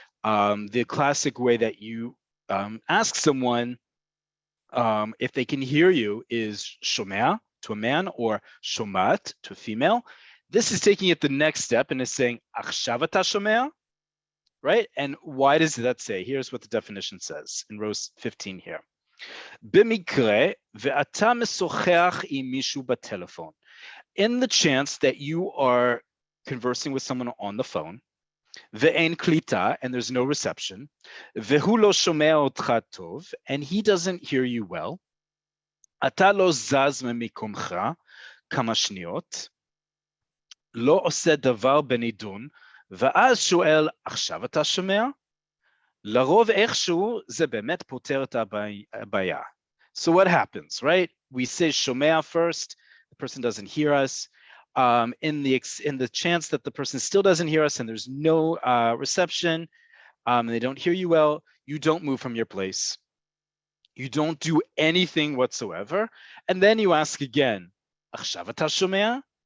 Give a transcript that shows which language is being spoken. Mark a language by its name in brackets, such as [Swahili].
[English] The classic way that you ask someone if they can hear you is Shomea to a man or Shomat to a female. This is taking it the next step and is saying [Hebrew] Achshav ata shomea, [English] right? And why does that say? Here's what the definition says in row 15 here. [Hebrew] במקרה ואתה משוחח עם מישהו בטלפון. [English] In the chance that you are conversing with someone on the phone, [Hebrew] ואין קליטה, [English] and there's no reception, [Hebrew] והוא לא שומע אותך טוב, [English] and he doesn't hear you well, [Hebrew] אתה לא זז ממקומך כמה שניות, לא עושה דבר בנידון, ואז שואל, עכשיו אתה שומע? לרוב איכשהו זה באמת פותר את הבעיה. [English] So what happens, right? We say shomea first, the person doesn't hear us. In the chance that the person still doesn't hear us and there's no reception, and they don't hear you well, you don't move from your place. You don't do anything whatsoever. And then you ask again, [Hebrew] עכשיו אתה שומע?